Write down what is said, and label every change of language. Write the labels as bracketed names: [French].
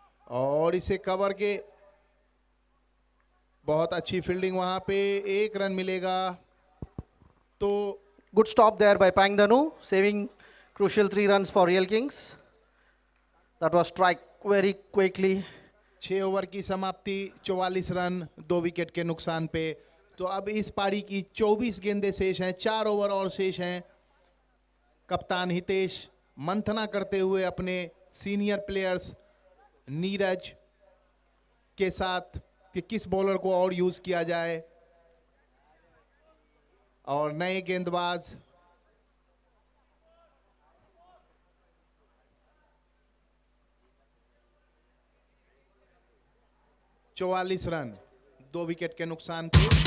[Hindi] और इसे कवर के, बहुत अच्छी फील्डिंग, वहां पे 1 रन मिलेगा। तो [English] Good stop there by Pang Danu, saving crucial 3 runs for Real Kings. That was strike very quickly. [Hindi] 6 over की समाप्ति, 44 रन 2 विकेट के नुकसान पे। तो अब इस पारी की 24 गेंदें शेष हैं, 4 ओवर और शेष हैं। कप्तान हितेश मंथना करते हुए अपने सीनियर प्लेयर्स नीरज के साथ कि किस बॉलर को और यूज किया जाए, और नए गेंदबाज चौवालीस रन 2 विकेट के नुकसान पे।